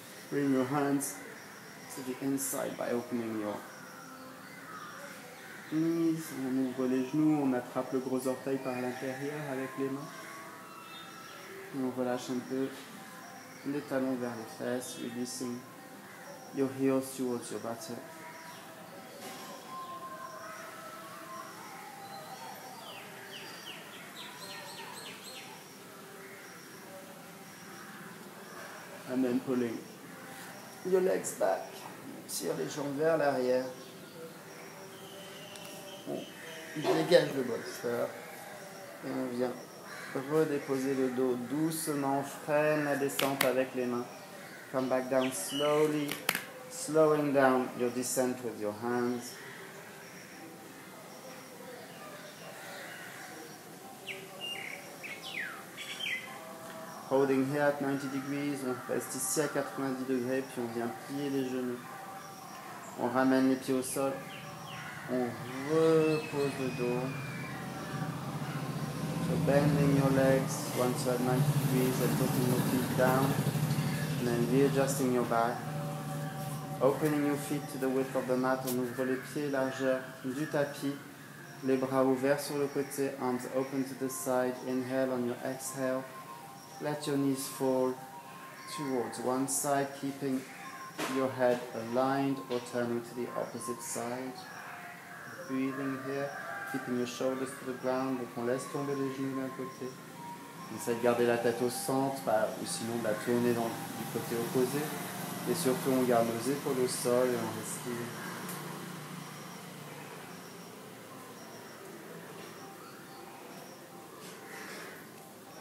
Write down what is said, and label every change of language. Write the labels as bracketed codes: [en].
[en] Bring your hands to the inside by opening your knees. [fr] On ouvre les genoux, on attrape le gros orteil par l'intérieur avec les mains. Et on relâche un peu les talons vers les fesses, [en] releasing your heels towards your buttock. And then pulling your legs back. [fr] Tire les jambes vers l'arrière. On dégage le bolster. Et on vient redéposer le dos doucement. Freine la descente avec les mains. [en] Come back down slowly. Slowing down your descent with your hands. Holding here at 90 degrees, [fr] on reste ici à 90 degrés, puis on vient plier les genoux. On ramène les pieds au sol. On repose le dos. [en] So bending your legs once you're at 90 degrees and putting your feet down. And then readjusting your back. Opening your feet to the width of the mat. [fr] On ouvre les pieds largeur du tapis. Les bras ouverts sur le côté. [en] Arms open to the side. Inhale on your exhale. Let your knees fall towards one side, keeping your head aligned or turning to the opposite side. Breathing here, keeping your shoulders to the ground. [fr] Donc on laisse tomber les genoux d'un côté. On essaie de garder la tête au centre, ou sinon de la tourner du côté opposé. Et surtout, on garde nos épaules au sol et on respire.